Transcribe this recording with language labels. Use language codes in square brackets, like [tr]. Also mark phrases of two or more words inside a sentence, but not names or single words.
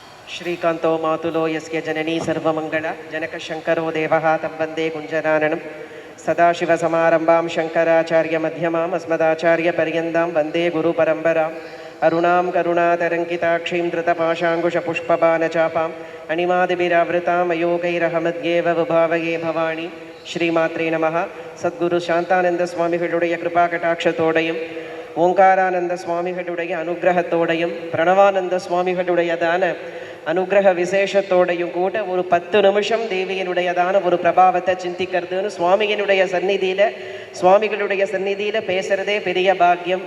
[sa] श्रीकांतो मातुलो यस्य जननी सर्वमंगल जनकशंकरो देवः तं वन्दे कुञ्जनाननं सदाशिवसमारम्भां शङ्कराचार्यमध्यमाम् अस्मदाचार्यपर्यन्तां वन्दे गुरुपरम्पराम् अरुणां करुणातरङ्किताक्षीं धृतपाशाङ्कुशपुष्पबाणचापाम् अणिमादिभिरावृतां अयोगैरहमद्येव विभावये भवानी श्रीमात्रे नमः. [ta] सद्गुरु சாந்தானந்த சுவாமிகளுடைய கிருபா கடாட்சத்தோடையும் ஓங்காரானந்த சுவாமிகளுடைய அனுகிரகத்தோடையும் பிரணவானந்த சுவாமிகளுடையதான அனுகிரக விசேஷத்தோடையும் கூட ஒரு 10 நிமிஷம் தேவியினுடையதான ஒரு பிரபாவத்தை சிந்திக்கிறதுன்னு சுவாமிகளுடைய சந்நிதியில பேசுறதே பெரிய பாக்கியம்.